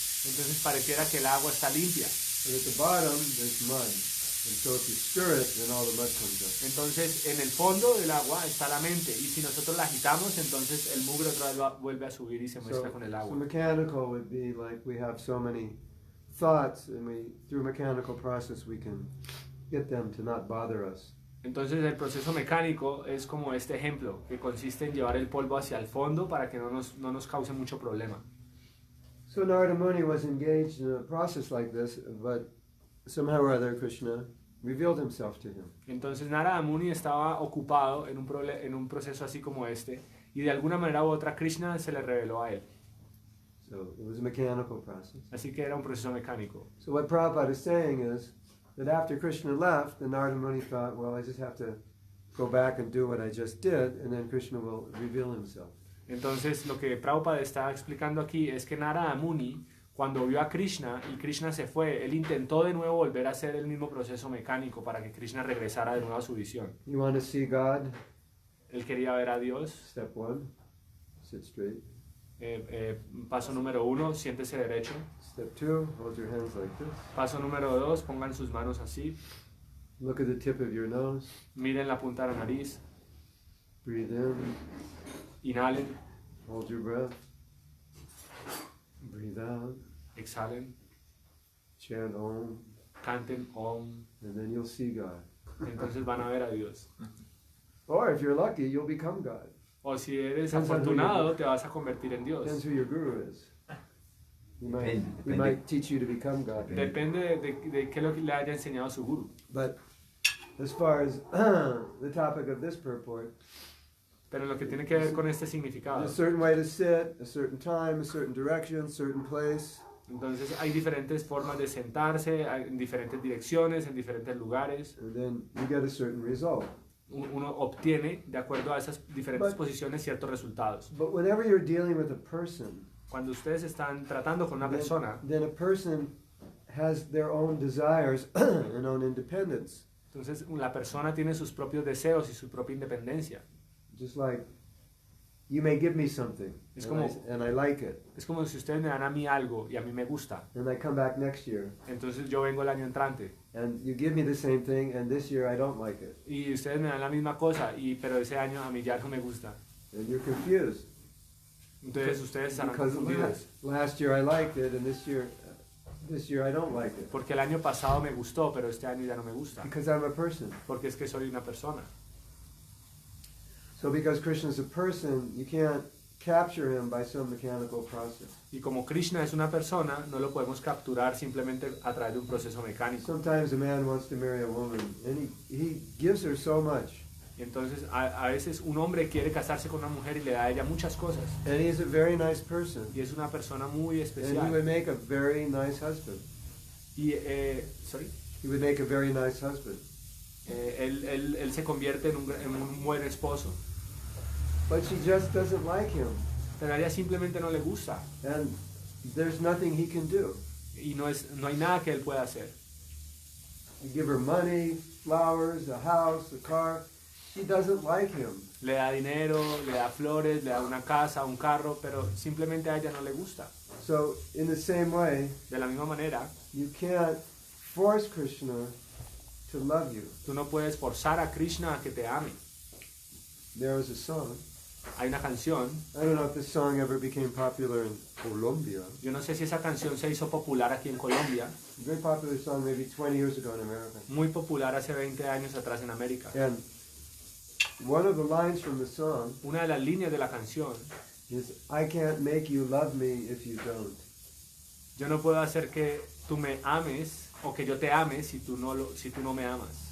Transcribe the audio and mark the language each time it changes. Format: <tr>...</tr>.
<es>Entonces pareciera que el agua está limpia.</es> <en>But at the bottom there's mud. And so if you stir it, then all the mud comes up.</en> <es>Entonces en el fondo del agua está la mente y si nosotros la agitamos, entonces el mugre otra vez vuelve a subir y se mezcla con el agua.</es> <en>So mechanical would be like we have so many thoughts, and through mechanical process we can get them to not bother us.</en> <es>Entonces el proceso mecánico es como este ejemplo, que consiste en llevar el polvo hacia el fondo para que no nos cause mucho problema.</es> <en>So Narada Muni was engaged in a process like this, but somehow or other Krishna revealed himself to him.</en> <es>Entonces Narada Muni estaba ocupado en un proceso así como este, y de alguna manera u otra Krishna se le reveló a él.</es> <en>So it was a mechanical process.</en> <es>Así que era un proceso mecánico.</es> <en>So what Prabhupada is saying is that after Krishna left, the Narada Muni thought, well, I just have to go back and do what I just did, and then Krishna will reveal himself.</en> <es>Entonces lo que Prabhupada está explicando aquí es que Narada Muni, cuando vio a Krishna y Krishna se fue, él intentó de nuevo volver a hacer el mismo proceso mecánico para que Krishna regresara de nuevo a su visión.</es> <en>You want to see God?</en> <es>Él quería ver a Dios.</es> <en>Step 1, sit straight.</en> <es>Paso número 1, siéntese derecho.</es> <en>Step 2, hold your hands like this.</en> <es>Paso número 2, pongan sus manos así.</es> <en>Look at the tip of your nose.</en> <es>Miren la punta de la nariz.</es> <en>Breathe in.</en> <es>Inhalen.</es> <en>Hold your breath. Breathe out.</en> <es>Exhalen.</es> <en>Chant Om.</en> <es>Canten Om.</es> <en>And then you'll see God.</en> <es>Entonces van a ver a Dios.</es> <en>Or if you're lucky, you'll become God.</en> <es>O si eres afortunado, te vas a convertir en Dios.</es> <en>Depends who your guru is. He might teach you to become God.</en> <es>Depende de qué lo que le haya enseñado su guru.</es> <en>But as far as the topic of this purport,</en> <es>Pero lo que tiene que ver con este</es> <en>A</en> <es>significado.</es> <en>certain way to sit, a certain time, a certain direction, a certain place.</en> <es>Entonces hay diferentes formas de sentarse, en diferentes direcciones, en diferentes lugares.</es> <en>And then you get a certain result.</en> <es>Uno obtiene, de acuerdo a esas diferentes posiciones, ciertos resultados.</es> <en>But whenever you're dealing with a person,</en> <es>Cuando ustedes están tratando con una persona,</es> <en>then a person has their own desires and own independence.</en> <es>entonces la persona tiene sus propios deseos y su propia independencia.</es> <en>Just like you may give me something</en> <es>Es</es> <en>and,</en> <es>como-</es> <en>and I like it,</en> <es>Es como si ustedes me dan a mí algo y a mí me gusta.</es> <en>and I come back next year</en> <es>Entonces yo vengo el año entrante</es> <en>and you give me the same thing and this year I don't like it,</en> <es>y ustedes me dan la misma cosa, pero ese año a mí ya no me gusta.</es> <en>and you're confused</en> <es>Entonces ustedes estarán</es> <en>because</en> <es>confundidos.</es> <en>last year I liked it and this year I don't like it</en> <es>Porque el año pasado me gustó, pero este año ya no me gusta.</es> <en>because I'm a person.</en> <es>Porque es que soy una persona.</es> <en>So because Krishna is a person, you can't capture him by some mechanical process.</en> <es>Y como Krishna es una persona, no lo podemos capturar simplemente a través de un proceso mecánico.</es> <en>Sometimes a man wants to marry a woman and he gives her so much.</en> <es>Y entonces a veces un hombre quiere casarse con una mujer y le da a ella muchas cosas.</es> <en>And he's a very nice person.</en> <es>Y es una persona muy</es> <en>And he would</en> <es>especial.</es> <en>make a very nice husband.</en> <es>Y,</es> <en>sorry, He would make a very nice husband.</en> <es>él se convierte en un buen esposo.</es> <en>But she just doesn't like him.</en> <es>Pero a ella simplemente no le gusta.</es> <en>And there's nothing he can do.</en> <es>Y no hay nada que él pueda hacer.</es> <en>You give her money, flowers, a house, a car. She doesn't like him.</en> <es>Le da dinero, le da flores, le da una casa, un carro, pero simplemente a ella no le gusta.</es> <en>So in the same way,</en> <es>De la misma manera,</es> <en>you can't force Krishna to love you.</en> <es>tú no puedes forzar a Krishna a que te ame.</es> <en>There was a song.</en> <es>Hay una canción,</es> <en>I don't know if this song ever became popular in Colombia.</en> <es>yo no sé si esa canción se hizo popular aquí en Colombia,</es> <en>A very popular song maybe 20 years ago in America.</en> <es>muy popular hace 20 años atrás en América.</es> <en>And one of the lines from the song</en> <es>Una de las líneas de la canción,</es> <en>is, I can't make you love me if you don't.</en> <es>yo no puedo hacer que tú me ames o que yo te ame si tú no me amas.</es>